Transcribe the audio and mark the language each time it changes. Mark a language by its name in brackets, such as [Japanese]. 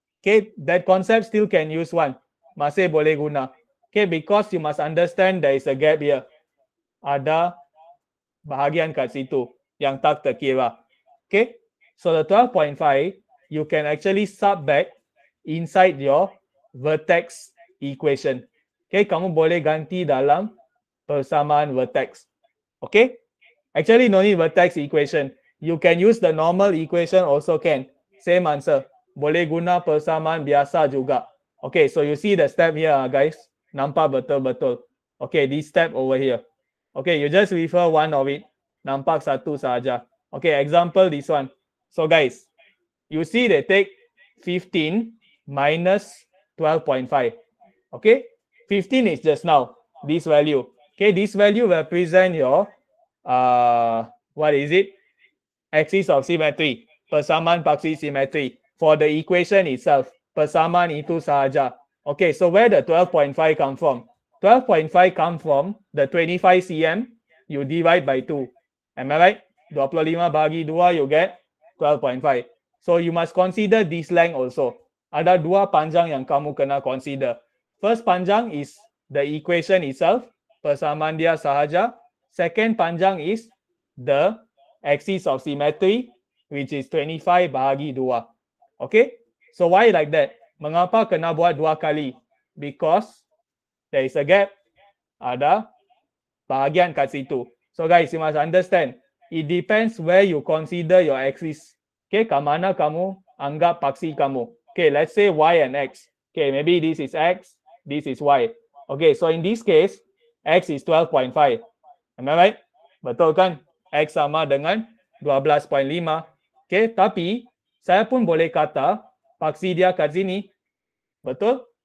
[English] Okay, that concept still can use one. [Malay] Masih boleh guna. [English] Okay, because you must understand there is a gap here. [Malay] Ada bahagian kat situ yang tak terkira. [English] Okay, so the 12.5, you can actually sub back inside your vertex equation. [Malay] Okay, kamu boleh ganti dalam persamaan vertex. [English] Okay, actually no need vertex equation. You can use the normal equation also can. Same answer. [Malay] Boleh guna persamaan biasa juga. [English] Okay, so you see the step here, guys. [Malay] Nampak betul-betul. [English] Okay, this step over here. Okay, you just refer one of it. [Malay] Nampak satu saja. [English] Okay, example this one. So guys, you see they take 15 minus 12.5. Okay, 15 is just now this value. Okay, this value represent your what is it? Axis of symmetry, [Malay] persamaan paksi symmetry [English] for the equation itself. [Malay] Persamaan itu sahaja. [English] Okay, so where the 12.5 come from? 12.5 come from the 25 cm, you divide by 2. Am I right? [Malay] 25 bagi 2, [English] you get 12.5. So you must consider this length also. [Malay] Ada dua panjang yang kamu kena consider. [English] First panjang is the equation itself, [Malay] persamaan dia sahaja. [English] Second panjang is the axis of symmetry, which is 25 bahagi 2. Okay, so why like that? [Malay] Mengapa kena buat dua kali? [English] Because there is a gap. [Malay] Ada bahagian kat situ. [English] So guys, you must understand, it depends where you consider your axis. [Malay] Okay, ke mana kamu anggap paksi kamu. [English] Okay, let's say y and x. Okay, maybe this is x, this is y. Okay, so in this case, x is 12.5. Am I right? [Malay] Betul kan? X sama dengan 12.5. Okay, tapi saya pun boleh kata paksi dia kat sini. Betul?